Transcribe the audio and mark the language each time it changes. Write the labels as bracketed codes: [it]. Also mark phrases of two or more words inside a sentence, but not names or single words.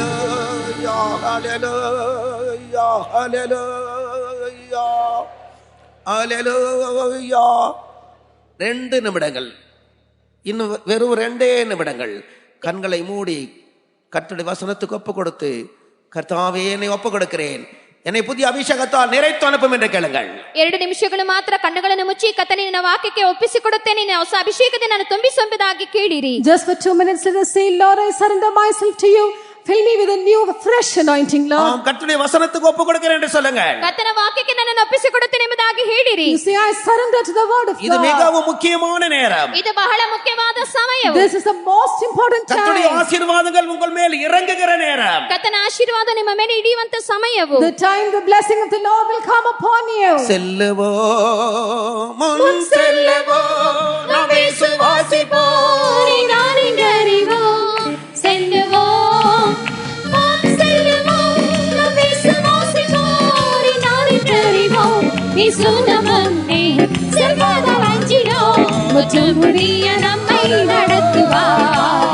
[ta] ஹல்லேலூயா ஹல்லேலூயா ஹல்லேலூயா. 2 நிமிடங்கள், இன்னும் வெறும் 2 நிமிடங்கள். கண்களை மூடி கர்த்தருடைய வசனத்துக்கு ஒப்பு கொடுத்து, கர்த்தாவே என்னை ஒப்பு கொடுக்கிறேன், என்னை புதிய அபிஷேகத்தால் நிறைத்து அனுப்பும் என்று கேளுங்கள். [kn] 2 ನಿಮಿಷಗಳು ಮಾತ್ರ ಕಣ್ಣುಗಳನ್ನು ಮುಚ್ಚಿ ಕರ್ತನೇ ನಿನ್ನ ವಾಕ್ಯಕ್ಕೆ ಒಪ್ಪಿಸಿಕೊಡುತ್ತೇನೆ, ನಿನ್ನ ಹೊಸ ಅಭಿಷೇಕದಿಂದ ನಾನು ತುಂಬಿಸುವಂಬುದಾಗಿ ಕೇಳಿರಿ. [en] Just for 2 minutes let us say, Lord, I surrender myself to you. Fill me with a new fresh anointing, Lord. [ta] கர்த்தருடைய வசனத்துக்கு ஒப்பு கொடுக்கிறேன் என்று சொல்லுங்க. [kn] ಕರ್ತನ ವಾಕ್ಯಕ್ಕೆ ನನ್ನನ್ನು ಒಪ್ಪಿಸಿಕೊಡುತ್ತೇನೆ ಎಂಬುದಾಗಿ ಹೇಳಿರಿ. [en] You say, I surrender to the word of [ta] இது [en] God. [ta] மிகவும் முக்கியமான நேரம். [kn] ಇದು ಬಹಳ ಮುಖ್ಯವಾದ ಸಮಯವು. [en] This is the most important [ta] கர்த்தருடைய [en] time. [ta] ஆசீர்வாதங்கள் உங்கள் மேல் இறங்குகிற நேரம். [kn] ಕರ್ತನ ಆಶೀರ್ವಾದ ನಿಮ್ಮ ಮೇಲೆ ಇಳಿಯುವಂತ ಸಮಯವು. [en] The time the blessing of the Lord will come upon you. [ta] செல்லுவோம் முன் செல்லுவோம் நாம் விசுவாசிப்போம் இன்னார் என்றறிவோம். செல்லுவோம் செல்லுவோம் நாம் விசுவாசிப்போர் இன்னார் என்றறிவோம். இயேசு நம்மை செல்வதால் அஞ்சிடும் முற்றும் முடிய நம்மை நடத்துவார்.